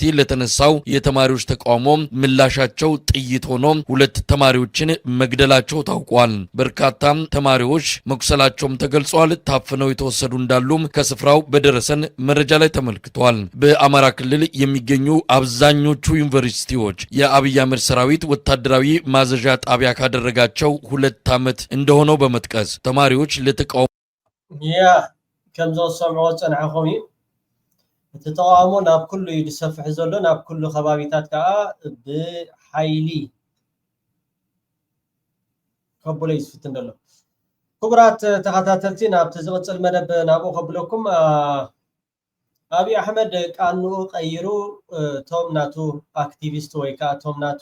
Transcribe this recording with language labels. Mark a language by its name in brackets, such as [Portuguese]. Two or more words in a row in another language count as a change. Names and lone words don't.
[Amharic] ለተነሳው የተማሪዎች ተቃውሞ ምላሻቸው ጥይት ሆኖ 2 ተማሪዎችን መግደላቸው ታውቋል። በርካታ ተማሪዎች መቁሰላቸውም ተገልጿል። ታፍነው የተወሰዱ እንዳሉም ከስፍራው በደረሰን መረጃ ላይ ተመልክቷል። በአማራ ክልል የሚገኙ አብዛኞቹ ዩኒቨርሲቲዎች የአብይ አህመድ ሰራዊት ወታደራዊ ማዘዣ ጣቢያ ካደረጋቸው 2 ዓመት እንደሆነው በመጥቀስ ተማሪዎች ለተቃውሞ [Tigrinya] ከምዞ ሰምዖ ጸንዓኹም ተቃውሞ ናብ ኩሉ ይድሰፍሕ ዘሎ ናብ ኩሉ ከባቢታት ከዓ ብሓይሊ ከብሎ ይስፍትን ዘሎ ክቡራት ተኸታተልቲ ናብቲ ዝቕፅል መደብ ናብኡ ከብለኩም አብይ አሕመድ ቃኑ ቀይሩ ቶም ናቱ አክቲቪስት ወይ ከዓ ቶም ናቱ